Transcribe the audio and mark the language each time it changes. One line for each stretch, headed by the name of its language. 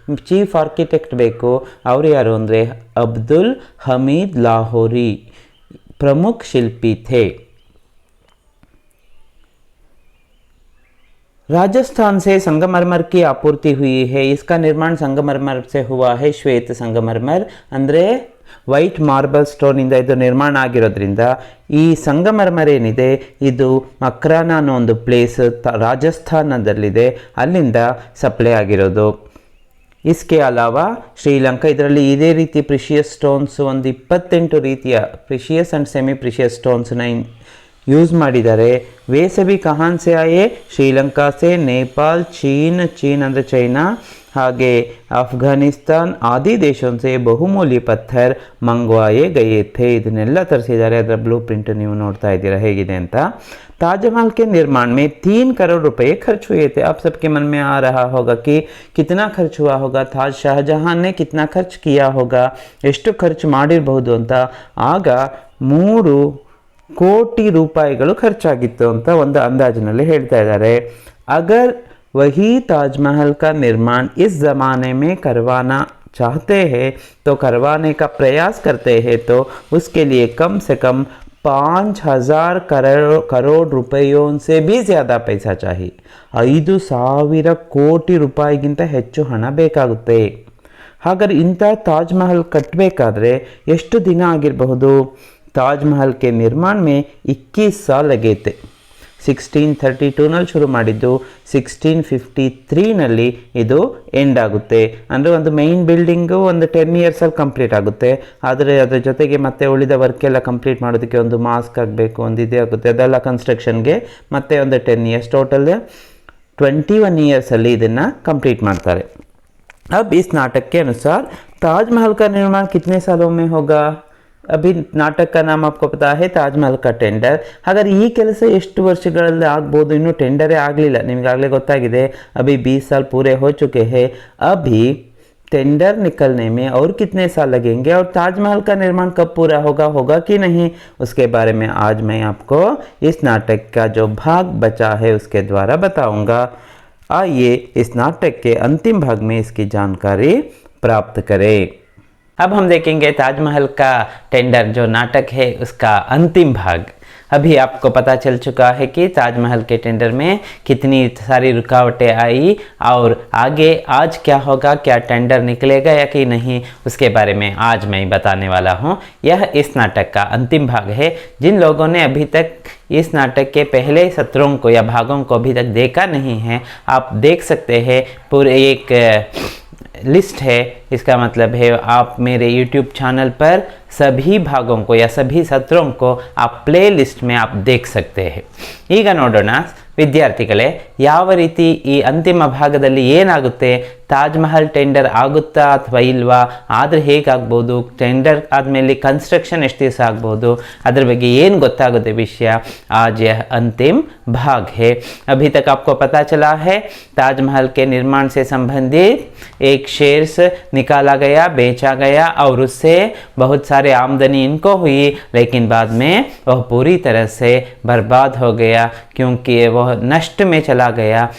Hindi: Chief architect
Kannada: ಬೇಕು, ಅವರು ಯಾರು ಅಂದರೆ
Hindi: अब्दुल हमीद लाहौरी प्रमुख शिल्पी थे. राजस्थान से संगमरमर की आपूर्ति हुई है. इसका निर्माण संगमरमर से हुआ है. श्वेत संगमरमर
Kannada: ಅಂದರೆ ವೈಟ್ ಮಾರ್ಬಲ್ ಸ್ಟೋನಿಂದ ಇದು ನಿರ್ಮಾಣ ಆಗಿರೋದ್ರಿಂದ ಈ ಸಂಗಮರ್ಮರ್ ಏನಿದೆ ಇದು ಮಕ್ರಾನ ಅನ್ನೋ ಒಂದು ಪ್ಲೇಸ್ ರಾಜಸ್ಥಾನದಲ್ಲಿದೆ, ಅಲ್ಲಿಂದ ಸಪ್ಲೈ ಆಗಿರೋದು.
Hindi: इसके अलावा
Kannada: ಶ್ರೀಲಂಕಾ, ಇದರಲ್ಲಿ ಇದೇ ರೀತಿ ಪ್ರಿಷಿಯಸ್ ಸ್ಟೋನ್ಸ್ ಒಂದು 28 ರೀತಿಯ precious and semi precious ಸ್ಟೋನ್ಸ್ನ use ಮಾಡಿದ್ದಾರೆ.
Hindi: वे सभी कहाँ से आए? ಶ್ರೀಲಂಕಾ से, नेपाल, चीन
Kannada: ಅಂದರೆ ಚೈನಾ, ಹಾಗೆ
Hindi: ಅಫ್ಘಾನಿಸ್ತಾನ್ ಆದಿ ದೇಶೋं से ಬಹುಮೂಲ್ಯ ಪತ್ಥर ಮಂಗವಾಯೇ ಗಯೇ ಥೇ.
Kannada: ಇದನ್ನೆಲ್ಲ ತರಿಸಿದ್ದಾರೆ. ಅದರ ಬ್ಲೂ ಪ್ರಿಂಟ್ ನೀವು ನೋಡ್ತಾ ಇದ್ದೀರಾ ಹೇಗಿದೆ ಅಂತ.
Hindi: ताजमहल के निर्माण में 3 करोड़ रुपए खर्च हुए थे. आप सबके मन में आ रहा होगा कि कितना खर्च हुआ होगा, शाहजहां ने कितना खर्च किया होगा,
Kannada: ಎಷ್ಟು ಖರ್ಚು ಮಾಡಿರಬಹುದು ಅಂತ. ಆಗ 3 ಕೋಟಿ ರೂಪಾಯಿಗಳು ಖರ್ಚಾಗಿತ್ತು ಅಂತ ಒಂದು ಅಂದಾಜಿನಲ್ಲಿ ಹೇಳ್ತಾ ಇದ್ದಾರೆ.
Hindi: ಅಗರ್ वही ताजमहल का निर्माण इस ज़माने में करवाना चाहते हैं तो करवाने का प्रयास करते हैं तो उसके लिए कम से कम 5,000 करोड़ रुपयों से भी ज़्यादा पैसा चाहिए.
Kannada: 5,000 ಕೋಟಿ ರೂಪಾಯಿಗಿಂತ ಹೆಚ್ಚು ಹಣ ಬೇಕಾಗುತ್ತೆ. ಹಾಗಾದ್ರೆ ಇಂಥ ತಾಜ್ಮಹಲ್ ಕಟ್ಟಬೇಕಾದ್ರೆ ಎಷ್ಟು ದಿನ ಆಗಿರಬಹುದು?
Hindi: ताजमहल के निर्माण में 21 साल लगे थे.
Kannada: 1632ನಲ್ಲಿ ಶುರು ಮಾಡಿದ್ದು 1653ನಲ್ಲಿ ಇದು ಎಂಡ್ ಆಗುತ್ತೆ. ಅಂದರೆ ಒಂದು ಮೈನ್ ಬಿಲ್ಡಿಂಗು ಒಂದು 10 ಇಯರ್ಸಲ್ಲಿ ಕಂಪ್ಲೀಟ್ ಆಗುತ್ತೆ. ಆದರೆ ಅದರ ಜೊತೆಗೆ ಮತ್ತೆ ಉಳಿದ ವರ್ಕ್ ಎಲ್ಲ ಕಂಪ್ಲೀಟ್ ಮಾಡೋದಕ್ಕೆ ಒಂದು ಮಾಸ್ಕ್ ಆಗಬೇಕು, ಒಂದು ಇದೇ ಆಗುತ್ತೆ. ಅದೆಲ್ಲ ಕನ್ಸ್ಟ್ರಕ್ಷನ್ಗೆ ಮತ್ತೆ ಒಂದು 10 ಇಯರ್ಸ್, ಟೋಟಲ್ 21 ಇಯರ್ಸಲ್ಲಿ ಇದನ್ನು ಕಂಪ್ಲೀಟ್ ಮಾಡ್ತಾರೆ.
Hindi: अब इस नाटक के अनुसार ताजमहल का निर्माण कितने सालों में होगा? अभी नाटक का नाम आपको पता है, ताजमहल का टेंडर. ಹಾಗಾದ್ರೆ ಈ ಕೆಲಸ ಎಷ್ಟು ವರ್ಷಗಳಲ್ಲಿ ಆಗ್ಬೋದು? ಇನ್ನೂ ಟೆಂಡರೇ ಆಗಲಿಲ್ಲ, ನಿಮಗಾಗಲೇ ಗೊತ್ತಾಗಿದೆ. अभी 20 साल पूरे हो चुके हैं. अभी टेंडर निकलने में और कितने साल लगेंगे और ताजमहल का निर्माण कब पूरा होगा कि नहीं, उसके बारे में आज मैं आपको इस नाटक का जो भाग बचा है उसके द्वारा बताऊंगा. आइए इस नाटक के अंतिम भाग में इसकी जानकारी प्राप्त करें. अब हम देखेंगे ताजमहल का टेंडर जो नाटक है उसका अंतिम भाग। अभी आपको पता चल चुका है कि ताजमहल के टेंडर में कितनी सारी रुकावटें आई और आगे आज क्या होगा, क्या टेंडर निकलेगा या कि नहीं, उसके बारे में आज मैं बताने वाला हूँ। यह इस नाटक का अंतिम भाग है। जिन लोगों ने अभी तक इस नाटक के पहले सत्रों को या भागों को अभी तक देखा नहीं है, आप देख सकते हैं। पूरे एक लिस्ट है, इसका मतलब है आप मेरे YouTube चैनल पर सभी भागों को या सभी सत्रों को आप प्ले लिस्ट में आप देख सकते हैं।
Kannada: ಈಗ ನೋಡೋಣ ವಿದ್ಯಾರ್ಥಿಗಳೇ, ಯಾವ ರೀತಿ ಈ ಅಂತಿಮ ಭಾಗದಲ್ಲಿ ಏನಾಗುತ್ತೆ, ತಾಜ್ಮಹಲ್ ಟೆಂಡರ್ ಆಗುತ್ತಾ ಅಥವಾ ಇಲ್ವಾ, ಆದರೆ ಹೇಗಾಗ್ಬೋದು, ಟೆಂಡರ್ ಆದಮೇಲೆ ಕನ್ಸ್ಟ್ರಕ್ಷನ್ ಎಷ್ಟು ದಿವಸ ಆಗ್ಬೋದು, ಅದ್ರ ಬಗ್ಗೆ ಏನು ಗೊತ್ತಾಗುತ್ತೆ ವಿಷಯ।
Hindi: आज यह अंतिम भाग है। अभी तक आपको पता चला है ताजमहल के निर्माण से संबंधित एक शेयर्स निकाला गया, बेचा गया और उससे बहुत सारे आमदनी इनको हुई, लेकिन बाद में वह पूरी तरह से बर्बाद हो गया क्योंकि वह नष्ट में चला गया।